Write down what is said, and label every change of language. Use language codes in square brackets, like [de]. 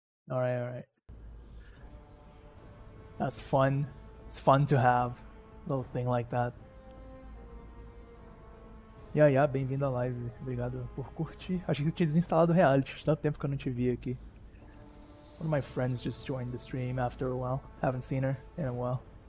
[en] Alright, alright. That's fun. It's fun to have a little thing like that. [pt] Yeah, bem-vindo à live. Obrigado por curtir. Acho que eu tinha desinstalado o Reality. Tanto tempo que eu não te vi aqui. [en] One of my friends just joined the stream after a while. Haven't seen her in a while.